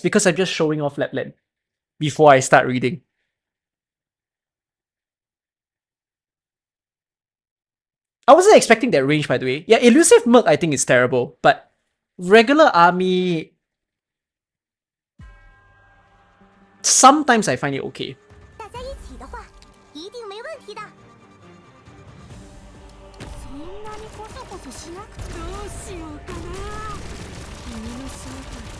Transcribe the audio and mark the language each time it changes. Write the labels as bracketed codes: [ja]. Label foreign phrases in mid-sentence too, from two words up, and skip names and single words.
[en] Because I'm just showing off Lapland before I start reading. I wasn't expecting that range, by the way. Yeah, Elusive Merc I think is terrible, but regular army... sometimes I find it okay. [zh] 大家一起的话一定没问题的 [ja] そんなにコソコソしなくてどうしようかな君の正体